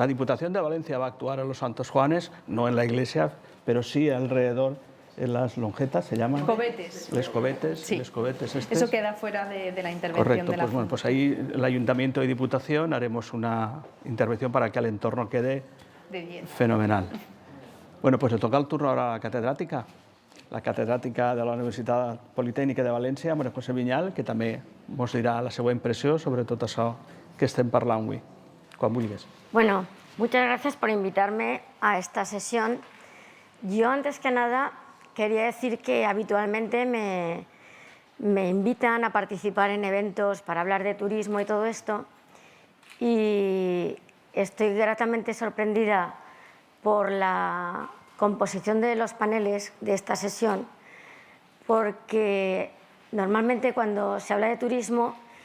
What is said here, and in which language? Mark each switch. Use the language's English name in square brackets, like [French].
[Spanish] La Diputación de Valencia va a actuar en los Santos Juanes, no en la iglesia, pero sí alrededor, en las lonjetas, ¿se llaman? Cobetes. Les cobetes, Sí. les cobetes estos. Eso queda fuera de la intervención. Correcto, de la pues bueno, pues ahí el Ayuntamiento y Diputación haremos una intervención para que el entorno quede de 10. fenomenal. Bueno, pues le toca el turno ahora a la [Catalan] catedràtica de la Universitat Politécnica de València, Maria José Vinyal, que també ens dirà la seva impressió sobre tot això que estem parlant avui. Quan vulguis. [Spanish] Bueno, muchas gracias por invitarme a esta sesión. Yo, antes que nada, quería decir que habitualmente me invitan a participar en eventos para hablar de turismo y todo esto, y estoy gratamente sorprendida por la composición de los paneles de esta sesión, porque normalmente cuando se habla de turismo